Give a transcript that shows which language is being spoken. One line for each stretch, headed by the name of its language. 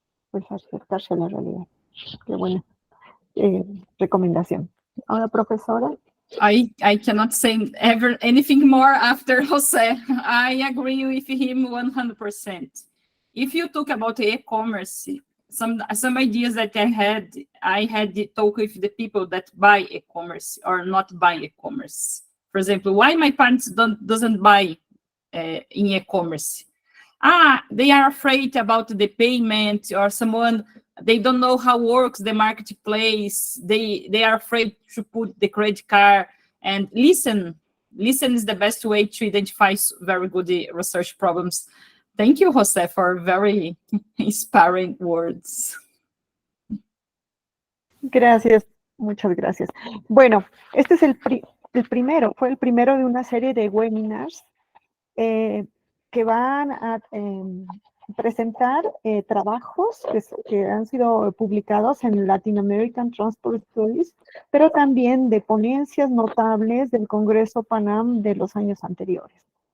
Spanish: Pues acercarse a la realidad. Qué buena recomendación. Ahora, profesora.
English: I cannot say anything more after Jose. I agree with him 100%. If you talk about e-commerce, some ideas that I had to talk with the people that buy e-commerce or not buy e-commerce. For example, why my parents doesn't buy in e-commerce? They are afraid about the payment, or someone, they don't know how works the marketplace. They are afraid to put the credit card. And listen is the best way to identify very good research problems. Thank you, Jose, for very inspiring words.
Spanish: Gracias, muchas gracias. Bueno, este es fue el primero de una serie de webinars que van a presentar trabajos que han sido publicados en Latin American Transport Studies, pero también de ponencias notables del Congreso PANAM de los años anteriores.